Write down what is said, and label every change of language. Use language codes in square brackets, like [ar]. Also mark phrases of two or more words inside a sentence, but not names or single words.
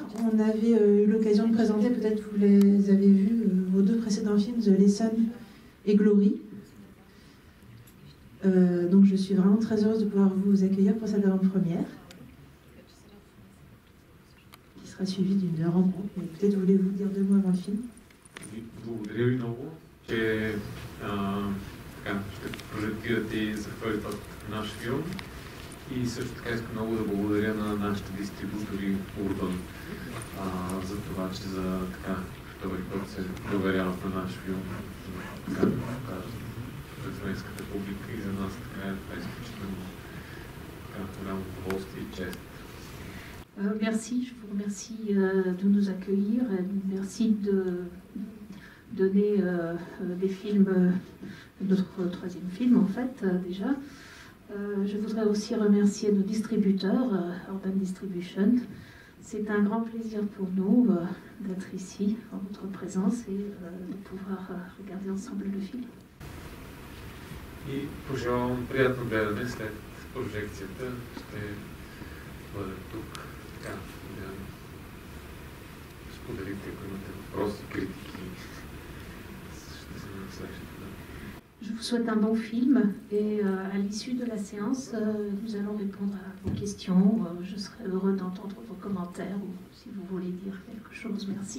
[fr] On avait eu l'occasion de présenter, peut-être vous les avez vus, vos deux précédents films, The Lesson et Glory. Donc je suis vraiment très heureuse de pouvoir vous accueillir pour cette avant-première, qui sera suivie d'une rencontre. Mais peut-être voulez-vous dire deux mots avant le film. [bg] Благодаря ви много, че ще прожектирате за първи път наш филм. И също така искам много да благодаря на нашите дистрибутори Urban за това, че за втори път се доверяват на наш филм, да покажат пред френската публика и за нас така е изключително голямо удоволствие и чест. [fr] Merci, je vous remercie de nous accueillir, merci de donner des films, notre troisième film en fait déjà. Je voudrais aussi remercier nos distributeurs, Urban Distribution. C'est un grand plaisir pour nous d'être ici en votre présence et de pouvoir regarder ensemble le film. [bg] И пожелавам приятно гледане след прожекцията. Ще бъде тук. Споделите, ако имате въпроси, критики. Ще се насрещате. [fr] Je vous souhaite un bon film et à l'issue de la séance, nous allons répondre à vos questions. Je serai heureux d'entendre vos commentaires ou si vous voulez dire quelque chose. Merci.